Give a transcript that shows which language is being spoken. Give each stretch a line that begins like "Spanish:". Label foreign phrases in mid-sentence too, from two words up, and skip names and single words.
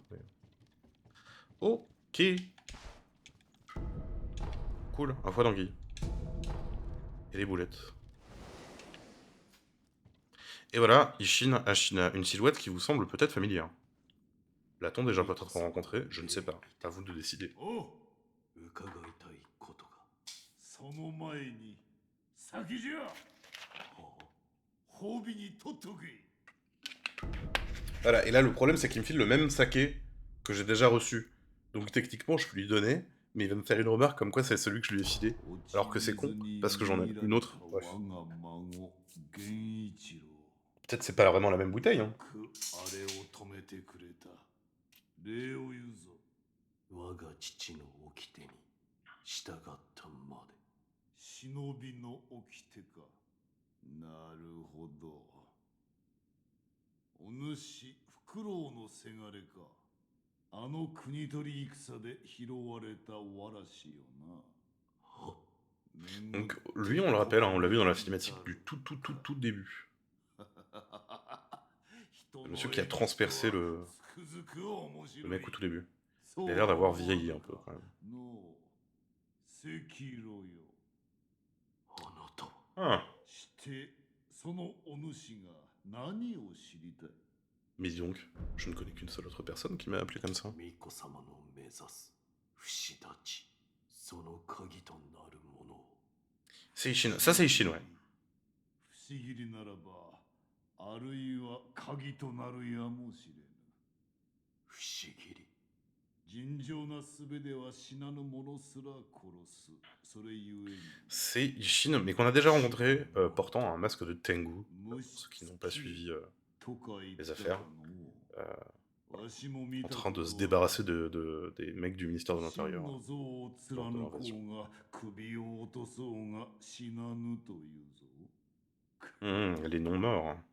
French: Mais... Ok. Cool, un foie d'anguille. Et les boulettes. Et voilà, Ishin Ashina, une silhouette qui vous semble peut-être familière. L'a-t-on déjà peut-être rencontré? Je ne sais pas. À vous de décider.
Japanese: 伺いたいことが。その前に先じゃ。褒美に取っとけ。
French: Voilà, et là le problème c'est qu'il me file le même saké que j'ai déjà reçu. Donc techniquement je peux lui donner, mais il va me faire une remarque comme quoi c'est celui que je lui ai filé. Alors que c'est con, parce que j'en ai une autre. Bref. Peut-être c'est pas vraiment la même bouteille, hein.
Japanese: 我が父の掟に従ったまで。忍びの掟か。なるほど。お主、フクロウのせがれか。あの国取り戦で拾われたわらしよな。
French: Donc lui on le rappelle, hein, on l'a vu dans la cinématique du tout début. Le monsieur qui a transpercé le mec au tout début. Il a l'air d'avoir vieilli un peu quand même. Ah. Mais dis donc, je ne connais qu'une seule autre personne qui m'a appelé comme ça. C'est Ishin, ça c'est Ishin, ouais.
Japanese: 不思議りならば、あるいは鍵となるやもしれぬ。不思議り。尋常な術では死なぬ者すら殺す。それゆえに。
French: C'est Ishin, mais qu'on a déjà rencontré portant un masque de Tengu. Pour ceux qui n'ont pas suivi les affaires. En train de se débarrasser des mecs du ministère de l'Intérieur. Lors de l'invasion. Les non-morts.